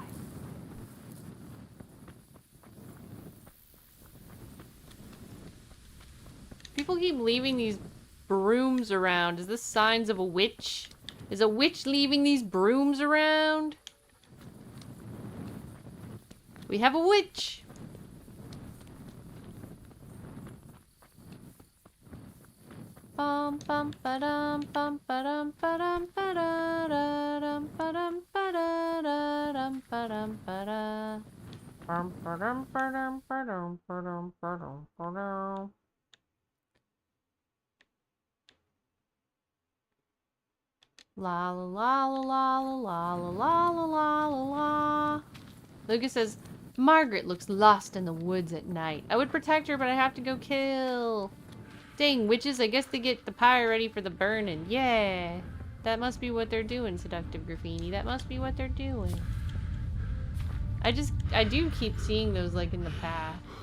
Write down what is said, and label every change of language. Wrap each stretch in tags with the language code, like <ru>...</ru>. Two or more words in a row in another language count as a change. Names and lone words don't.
<en>People keep leaving these brooms around. Is this signs of a witch? Is a witch leaving these brooms around? We have a witch! Bum bum ba-dum bum ba-dum ba-dum ba-da-da-dum ba-dum ba-da-da-dum ba-dum ba-da. Bum ba-dum ba-dum ba-dum ba-dum ba-dum ba-dum. La la la la la la la la la la la la. Lucas says, Margaret looks lost in the woods at night. I would protect her, but I have to go kill. Dang, witches, I guess they get the pyre ready for the burning. Yeah. That must be what they're doing, Seductive Graffiti. That must be what they're doing. I do keep seeing those, like, in the path.</en>